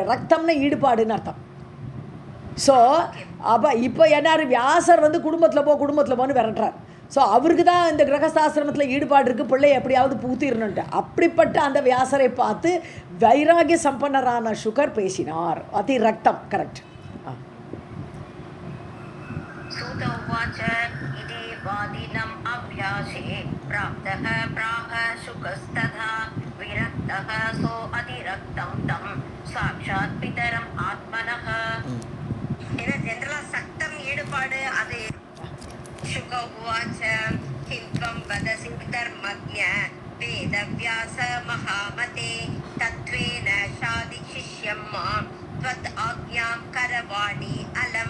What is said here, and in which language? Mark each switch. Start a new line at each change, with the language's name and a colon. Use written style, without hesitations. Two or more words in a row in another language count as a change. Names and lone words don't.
Tamil: ரக்தம்னா ஈடுபாடுன்னு அர்த்தம். ஸோ அப்போ இப்போ என்னார்? வியாசர் வந்து குடும்பத்தில் போன்னு விரட்டுறார். ஸோ அவருக்கு தான் இந்த கிரகசாஸ்திரத்தில் ஈடுபாடு இருக்குது. பிள்ளை எப்படியாவது பூத்திரணுன்ட்டு. அப்படிப்பட்ட அந்த வியாசரை பார்த்து வைராகிய சம்பன்னரான சுகர் பேசினார்.
Sanskrit: अति रक्तम् கரெக்ட். वादिनम् अभ्यासे प्राप्तः प्राह शुकस्तथा विरक्तः सो अतिरक्तं तं साक्षात् पितरम् आत्मनः.
Tamil: இது ஜெனரலா சக்தம் ஈடுபாடு அது.
Sanskrit: शुक उवाच किम् त्वम् वदसि धर्मज्ञ वेदव्यास महामते तत्त्वेन शाधि शिष्यम् माम् त्वत् आज्ञाम् करवाणि अलम्.